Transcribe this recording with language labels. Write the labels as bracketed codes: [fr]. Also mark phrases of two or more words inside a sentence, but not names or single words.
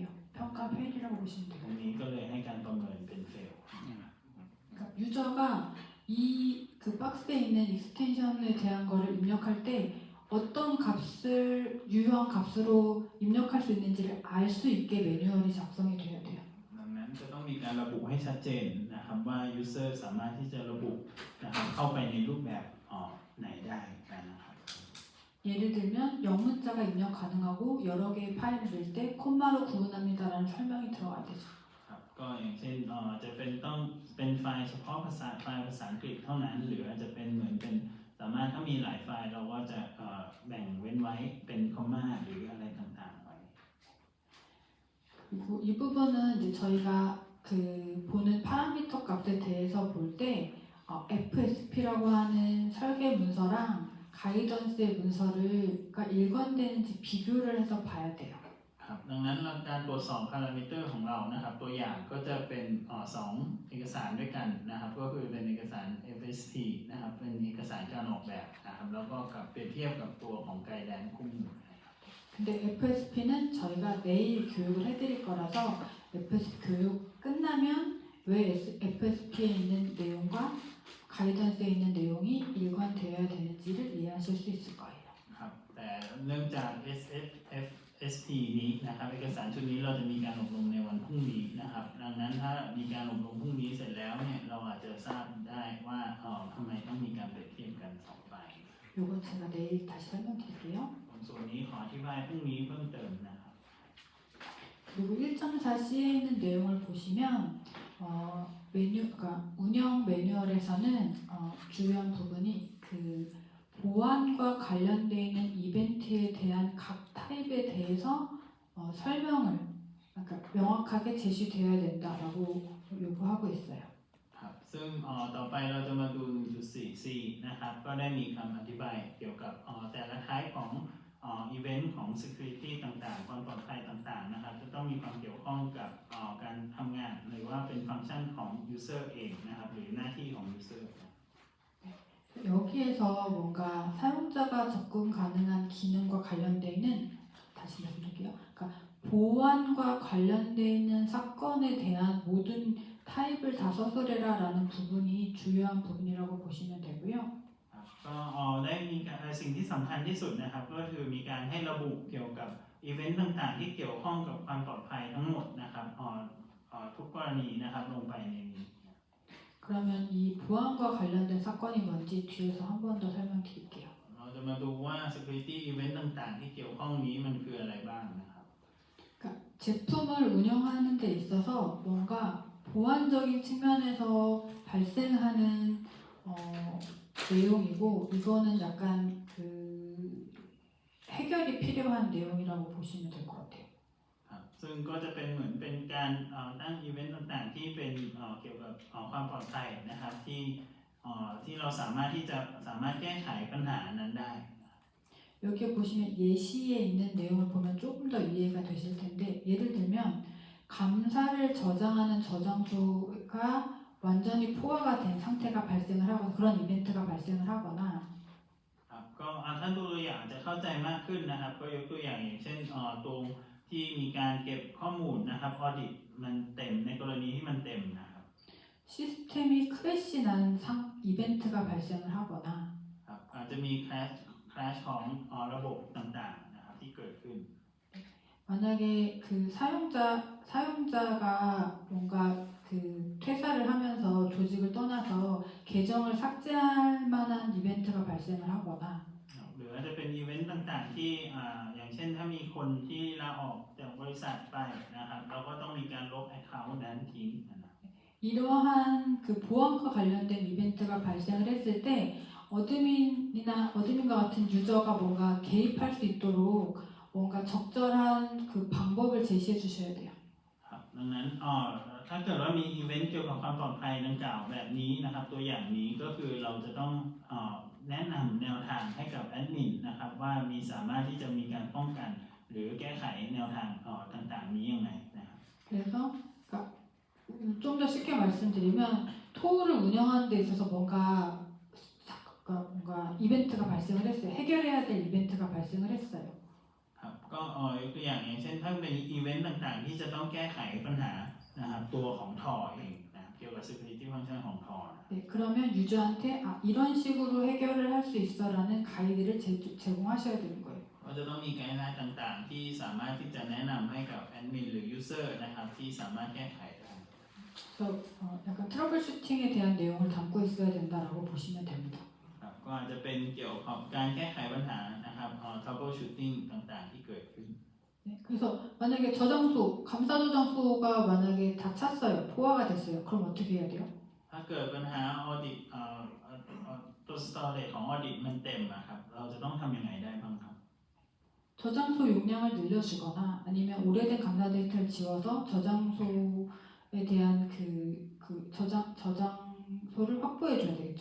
[ko] 평가 페일이라고 보시면 [th] ตร [ko] 돼요. [th] งนี้ก็เลยให้การประเมินเป็น fail [ko] 그러니까 유저가 이 그 박스에 있는 익스텐션에 대한 거를 입력할 때 어떤 값을 유효한 값으로 입력할 수 있는지를 알 수 있게 매뉴얼이 작성이 돼야 돼요. [th] ดังนั้นจะต้องมีการระบุให้ชัดเจนนะครับว่า user สามารถที่จะระบุนะครับเข้าไปในรูปแบบไหนได้นะครับ [ko] 예를 들면 영문자가 입력 가능하고 여러 개의 파일을 넣을 때 콤마로 구분합니다라는 설명이 들어가야 되죠. [th] ครับก็อย่างเช่นจะเป็นต้องเป็นไฟล์เฉพาะไฟล์ภาษาอังกฤษเท่านั้นหรืออาจจะเป็นเหมือนเป็นสามารถถ้ามีหลายไฟล์เราก็จะแบ่งเว้นไว้เป็นคอมมาหรืออะไรต่างๆไว้ [ko] 그리고 이 부분은 이제 저희가 그 보는 파라미터 값에 대해서 볼 때 FSP라고 하는 설계 문서랑 가이던스의 문서가 일관되는지 비교를 해서 봐야 돼요. [th] ครับดังนั้นการตรวจสอบพารามิเตอร์ของเรานะครับตัวอย่างก็จะเป็นสองเอกสารด้วยกันนะครับก็คือเป็นเอกสาร FSP นะครับเป็นเอกสารการออกแบบนะครับแล้วก็กับเปรียบเทียบกับตัวของไกด์ไลน์คู่มือนะครับ [ko] 근데 FSP는 저희가 내일 교육을 해드릴 거라서 FSP 교육 끝나면 왜 FSP에 있는 내용과 가이던스에 있는 내용이 일관되어야 되는지를 이해하실 수 있을 거예요. [th] ครับแต่เนื่องจาก SP นี้นะครับเอกสารชุดนี้เราจะมีการอบรมในวันพรุ่งนี้นะครับดังนั้นถ้ามีการอบรมพรุ่งนี้เสร็จแล้วเนี่ยเราอาจจะทราบได้ว่าทำไมต้องมีการเปรียบเทียบกันสองฝ่าย [ko] 요건 제가 내일 다시 설명드릴게요. [th] ส่วนนี้ขออธิบายพรุ่งนี้เพิ่มเติมนะครับ [ko] 그리고 1.4C에 있는 내용을 보시면 그러니까 운영 매뉴얼에서는 중요한 부분이 그 보안과 관련되어 있는 이벤트에 대한 각 타입에 대해서 설명을 그러니까 명확하게 제시되어야 된다라고 요구하고 있어요. [th] ครับซึ่งต่อไปเราจะมาดู 1.44 นะครับก็ได้มีคำอธิบายเกี่ยวกับแต่ละท้ายของอีเวนต์ของ security ต่างๆความปลอดภัยต่างๆนะครับจะต้องมีความเกี่ยวข้องกับการทำงานหรือว่าเป็นฟังก์ชันของ user เองนะครับหรือหน้าที่ของ user [ko] 여기에서 뭔가 사용자가 접근 가능한 기능과 관련되어 있는 다시 말씀드릴게요. 그러니까 보안과 관련되어 있는 사건에 대한 모든 타입을 다 써서래라라는 부분이 주요한 부분이라고 보시면 되고요. [th] ครับก็ได้มีการสิ่งที่สำคัญที่สุดนะครับก็คือมีการให้ระบุเกี่ยวกับอีเวนต์ต่างๆที่เกี่ยวข้องกับความปลอดภัยทั้งหมดนะครับทุกกรณีนะครับลงไปในนี้ [ko] 그러면 이 보안과 관련된 사건이 뭔지 뒤에서 한 번 더 설명드릴게요. [th] เราจะมาดูว่า [en] security event [th] ต่างๆที่เกี่ยวข้องนี้มันคืออะไรบ้างนะครับ [ko] 그러니까 제품을 운영하는 데 있어서 뭔가 보안적인 측면에서 발생하는 내용이고 이거는 약간 그 해결이 필요한 내용이라고 보시면 될 것 같아요. [th] ครับซึ่งก็จะเป็นเหมือนเป็นการตั้งอีเวนต์ต่างๆที่เป็นเกี่ยวกับความปลอดภัยนะครับที่เราสามารถแก้ไขปัญหานั้นได้ [ko] 여기에 보시면 예시에 있는 내용을 보면 조금 더 이해가 되실 텐데 예를 들면 감사를 저장하는 저장소가 완전히 포화가 된 상태가 발생을 하거나 그런 이벤트가 발생을 하거나 [th] ครับก็ท่านดูตัวอย่างจะเข้าใจมากขึ้นนะครับก็ยกตัวอย่างเช่นตรงที่มีการเก็บข้อมูลนะครับออดิตมันเต็มในกรณีที่มันเต็มนะครับ [ko] 시스템이 크래시 난 이벤트가 발생을 하거나 [th] ครับอาจจะมีคราชของระบบต่างๆนะครับที่เกิดขึ้น [ko] 만약에 그 사용자가 뭔가 그 퇴사를 하면서 조직을 떠나서 계정을 삭제할 만한 이벤트가 발생을 하거나 [th] หรืออาจจะเป็นอีเวนต์ต่างๆที่อย่างเช่นถ้ามีคนที่ลาออกจากบริษัทไปนะครับเราก็ต้องมีการลบ account นั้นทิ้งนะครับ [ko] 이러한 그 보안과 관련된 이벤트가 발생을 했을 때 어드민과 같은 유저가 뭔가 개입할 수 있도록 뭔가 적절한 그 방법을 제시해 주셔야 돼요. [th] ครับดังนั้นถ้าเกิดว่ามีอีเวนต์เกี่ยวกับความปลอดภัยดังกล่าวแบบนี้นะครับตัวอย่างนี้ก็คือเราจะต้องแนะนำแนวทางให้กับแอดมินนะครับว่าสามารถที่จะมีการป้องกันหรือแก้ไขแนวทางต่างๆนี้ยังไงนะครับ [ko] 그래서 좀 더 쉽게 말씀드리면 토를 운영하는 데 있어서 뭔가 이벤트가 발생을 했어요. 해결해야 될 이벤트가 발생을 했어요. [th] ครับก็ยกตัวอย่างเช่นถ้าเป็นอีเวนต์ต่างๆที่จะต้องแก้ไขปัญหานะครับตัวของทอเองนะเกี่ยวกับ [en] security function [th] ของทอ [ko] 네, 그러면 유저한테 이런 식으로 해결을 할 수 있어라는 가이드를 제공하셔야 되는 거예요. [th] ก็จะต้องมีไกด์ไลน์ต่างๆที่สามารถที่จะแนะนำให้กับแอดมินหรือ user นะครับที่สามารถแก้ไขได้ [ko] 그래서 약간 트러블 슈팅에 대한 내용을 담고 있어야 된다라고 보시면 됩니다. [th] ครับก็อาจจะเป็นเกี่ยวกับการแก้ไขปัญหานะครับtroubleshooting ต่างๆที่เกิดขึ้น [ko] 네, 그래서 만약에 감사 저장소가 만약에 다 찼어요. 포화가 됐어요. 그럼 어떻게 해야 돼요? [th] ถ้าเกิดปัญหา audit ตัว storage ของ audit มันเต็มครับเราจะต้องทำยังไงได้บ้างครับ [ko] 저장소 용량을 늘려주거나 아니면 오래된 감사 데이터를 지워서 저장소에 대한 저장소를 확보해줘야 되겠죠.